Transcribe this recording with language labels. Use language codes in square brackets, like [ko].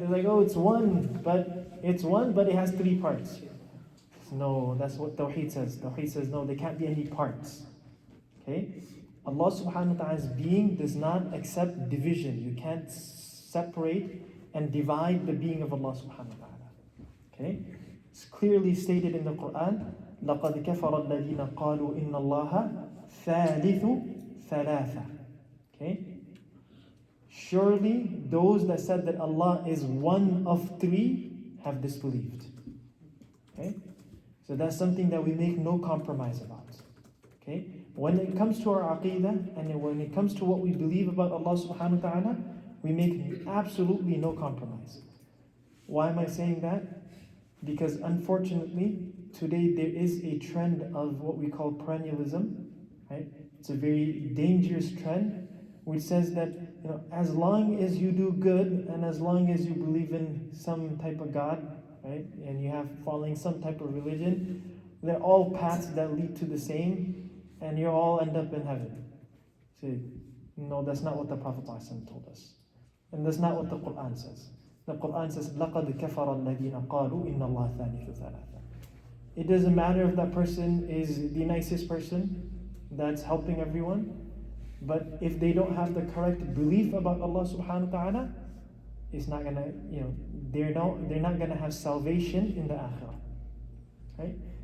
[en] They're like, oh, it's one, but it has 3 parts. No, that's what Tawheed says. Tawheed says, no, there can't be any parts. Okay? Allah subhanahu wa ta'ala's being does not accept division. You can't separate and divide the being of Allah subhanahu wa ta'ala. Okay? It's clearly stated in the Quran, [ar] لَقَدْ كَفَرَ الَّذِينَ قَالُوا إِنَّ اللَّهَ ثَالِثُ ثَلَاثَ. [en] Okay? Surely those that said that Allah is one of 3 have disbelieved. Okay? So that's something that we make no compromise about. Okay? When it comes to our Aqeedah and when it comes to what we believe about Allah subhanahu wa ta'ala, we make absolutely no compromise. Why am I saying that? Because unfortunately, today there is a trend of what we call perennialism. Right? It's a very dangerous trend which says that as long as you do good and as long as you believe in some type of God, right, and you have following some type of religion, they're all paths that lead to the same, and you all end up in heaven. See, no, that's not what the Prophet ﷺ told us, and that's not what the Quran says. The Quran says, [ar] لَقَدْ كَفَرَ الَّذِينَ قَالُوا إِنَّ اللَّهَ ثَالِثُ ثَلَاثَ. [en] It doesn't matter if that person is the nicest person that's helping everyone, but if they don't have the correct belief about Allah subhanahu wa ta'ala, it's not gonna, they're not gonna have salvation in the akhirah. Right?